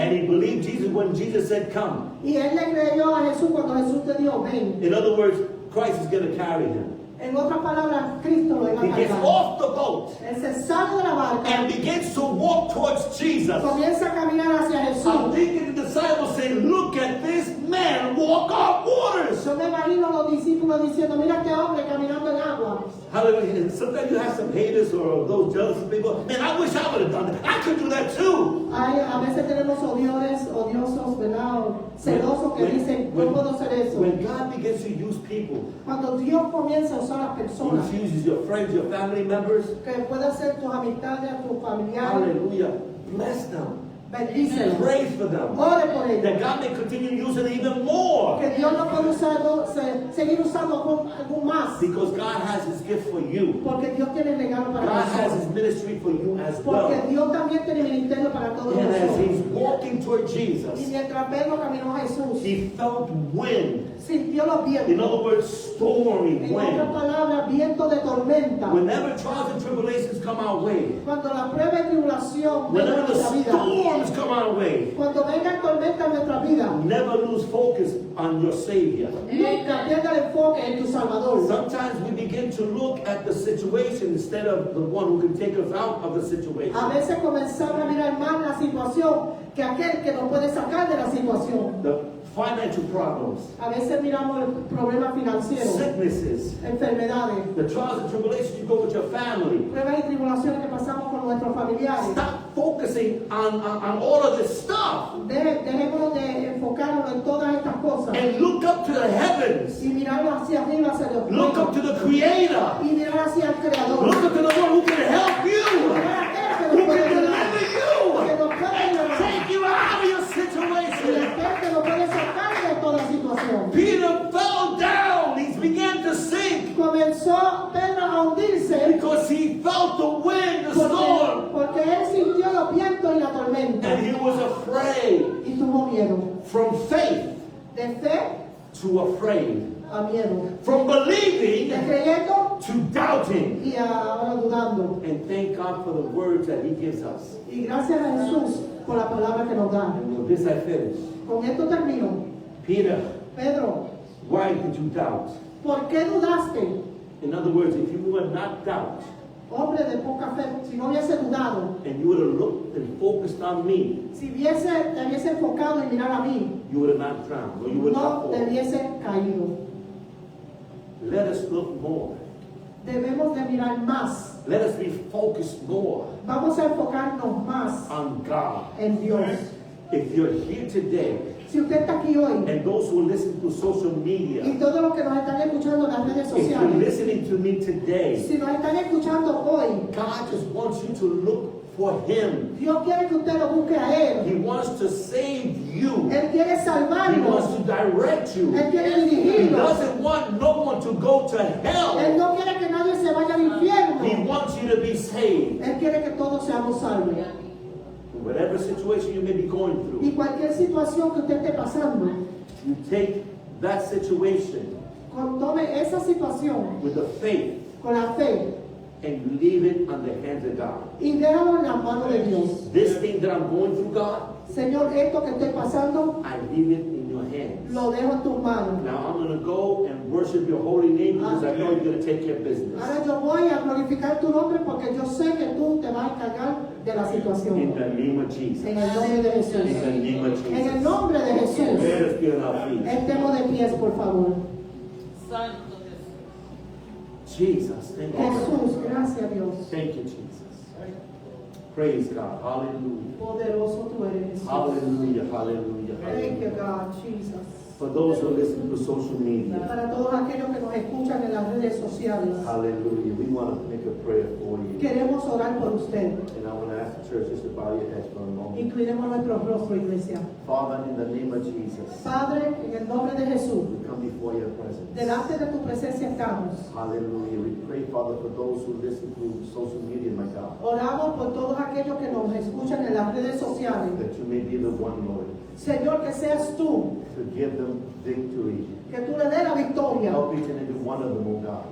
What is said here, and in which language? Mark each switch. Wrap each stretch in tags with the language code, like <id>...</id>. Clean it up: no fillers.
<en>and he believed Jesus when Jesus said, come.</en> <es>y él le creyó a Jesús cuando Jesús te dijo ven.</es> <en>In other words, Christ is going to carry him.</en> <es>En otras palabras, Cristo lo iba</es> <en>He</en> <es>a</es> <en>gets</en> <es>cargar.</es> <en>off the boat</en> <es>Él se sale de la barca,</es> <en>and begins to walk towards Jesus.</en> <es>comienza a caminar hacia</es> <en>I'm</en> <es>Jesús.</es> <en>thinking the disciples say, look at this man walk on waters.</en> <es>Yo me imagino los discípulos diciendo, mira este hombre caminando en agua. Hallelujah.</es> <en>And sometimes you have some haters or those jealous people. Man, I wish I would have done that. I could do that too.</en> <es>A veces tenemos odiosos, ¿verdad? O celosos que dicen, no puedo hacer eso.</es> <en>When God begins to use people,</en> <es>Cuando Dios comienza a usar a las personas,</es> <en>He uses your friends, your family members.</en> <es>que puede ser tus amistades, tus familiares,</es> <en>Hallelujah. Bless them.</en> <es>bendícelos,</es> <en>Pray for them.</en> <es>ore por por ellos.</es> <en>that God may continue to use it even more.</en> <es>Que Dios lo puede seguir usando aún más.</es> <en>Because God has His gift for you.</en> <es>Porque Dios tiene regalo para</es> <en>God has</en> <es>nosotros.</es> <en>His ministry for you as</en> <es>Porque</es> <en>well.</en> <es>Dios también tiene ministerio para todos</es> <en>And as</en> <es>nosotros.</es> <en>He's walking toward</en> <es>Y</es> <en>Jesus,</en> <es>mientras Pedro caminó a Jesús,</es> <en>He felt wind.</en> <es>sintió los</es> <en>In</en> <es>vientos.</es> <en>other words, stormy</en> <es>En otras</es> <en>wind.</en> <es>palabras, viento de tormenta.</es> <en>Whenever trials and tribulations come our way,</en> <es>Cuando la prueba y tribulación venga a</es> <en>whenever the</en> <es>nuestra vida,</es> <en>storms come our way,</en> <es>cuando venga tormenta en nuestra vida,</es> <en>never lose focus on your Savior.</en> <es>nunca pierda el enfoque en tu Salvador.</es> <en>Sometimes we begin to look at the situation instead of the one who can take us out of the situation.</en> <es>A veces comenzamos a mirar más la situación que aquel que nos puede sacar de la situación.</es> <en>The financial problems,</en> <es>A veces miramos el problema financiero,</es> <en>sicknesses,</en> <es>enfermedades,</es> <en>the trials and tribulations you go with your family.</en> <es>pruebas y tribulaciones que pasamos con nuestros familiares.</es> <en>Stop focusing on all of this stuff</en> <es>Dejémonos de enfocarnos en todas estas cosas</es> <en>and look up to the heavens.</en> <es>y mirarlo hacia arriba, hacia Dios.</es> <en>Look up to the Creator.</en> <es>Y mirar hacia el Creador.</es> <en>Look up to the one who can help you,</en> <es>Mirar a aquel</es> <en>you,</en> <es>nos puede liberar,</es> <en>take you out of your</en> <es>y</es> <en>situation.</en> <es>aquel que nos puede sacar de toda situación.</es> <en>Peter fell down. He began to sink</en> <es>Comenzó Pedro a hundirse</es> <en>because he felt the wind, the storm,</en> <es>porque él sintió los vientos y la tormenta</es> <en>and he was afraid.</en> <es>y tuvo miedo.</es> <en>From faith</en> <es>De fe</es> <en>to afraid.</en> <es>a miedo,</es> <en>From</en> <es>de</es> <en>believing</en> <es>creyendo</es> <en>to doubting.</en> <es>y ahora dudando.</es> <en>And thank God for the words that He gives us.</en> <es>Y gracias a Jesús por la palabra que nos da.</es> <en>And with this I finish.</en> <es>Con esto termino.</es> <en>Peter,</en> <es>Pedro,</es> <en>why did you doubt?</en> <es>¿por qué dudaste?</es> <en>In other words, if you would not doubt</en> <es>Hombre de poca fe, si no hubiese dudado,</es> <en>and you would have looked and focused on me,</en> <es>si te hubiese enfocado en mirar a mí,</es> <en>you would have not drowned, or you would not</en> <es>no te</es> <en>fall.</en> <es>hubiese caído.</es> <en>Let us look more.</en> <es>Debemos de mirar más.</es> <en>Let us be focused more</en> <es>Vamos a enfocarnos más</es> <en>on God.</en> <es>en Dios.</es> <en>If you're here today,</en> <es>Si usted está aquí hoy</es> <en>and those who listen to social</en> <es>y</es> <en>media,</en> <es>todos los que nos están escuchando en las redes</es> <en>if you're</en> <es>sociales,</es> <en>listening to me today,</en> <es>si nos están escuchando hoy,</es> <en>God just wants you to look for Him.</en> <es>Dios quiere que usted lo busque a Él.</es> <en>He wants to save you.</en> <es>Él quiere</es> <en>He</en> <es>salvarnos.</es> <en>wants to direct you.</en> <es>Él quiere</es> <en>He</en> <es>dirigirnos.</es> <en>doesn't want no one to go to</en> <es>Él</es> <en>hell.</en> <es>no quiere que nadie se vaya al infierno.</es> <en>He wants you to be saved.</en> <es>Él quiere que todos seamos salvos.</es> <en>Whatever situation you may be going</en> <es>Y</es> <en>through,</en> <es>cualquier situación que usted esté pasando,</es> <en>you take that situation</en> <es>tome esa situación</es> <en>with the faith</en> <es>con la fe</es> <en>and you leave it on the hands of God.</en> <es>y déjalo en las manos de Dios.</es> <en>This thing that I'm going through, God,</en> <es>Señor, esto que estoy pasando,</es> <en>I leave it in your hands.</en> <es>lo dejo en tus manos.</es> <en>Now I'm going to go and worship your holy name because I know you're going to take care of business.</en> <es>Ahora yo voy a glorificar tu nombre porque yo sé que tú te vas a encargar de la</es> <en>In</en> <es>situación.</es> <en>the name of Jesus.</en> <es>En el nombre de Jesús.</es> <en>In the name of</en> <es>En el</es> <en>Jesus.</en> <es>nombre de Jesús.</es> <en>Let us be on our feet.</en> <es>Estemos de pies, por favor. Santo</es> <en>Jesus, thank you.</en> <es>Jesús, gracias Dios.</es> <en>Thank you, Jesus. Praise God. Hallelujah.</en> <es>Poderoso tú eres, Jesús. Hallelujah. Hallelujah.</es> <en>Thank you, Hallelujah. God, Jesus. For those who listen to social media,</en> <es>Para todos aquellos que nos escuchan en las redes sociales,</es> <en>hallelujah, we want to make a prayer for you.</en> <es>queremos orar por usted.</es> <en>And I want to ask the church just to bow your heads for a moment.</en> <es>Inclinemos nuestro rostro, iglesia.</es> <en>Father, in the name of Jesus,</en> <es>Padre, en el nombre de Jesús,</es> <en>we come before your presence.</en> <es>delante de tu presencia estamos. Hallelujah.</es> <en>We pray, Father, for those who listen to social media, my God,</en> <es>Oramos por todos aquellos que nos escuchan en las redes sociales.</es> <en>that you may be the one, Lord,</en> <es>Señor, que seas tú,</es> <en>to give them victory.</en> <es>que tú le des la victoria,</es> <en>Help each and every one of them, oh God.</en>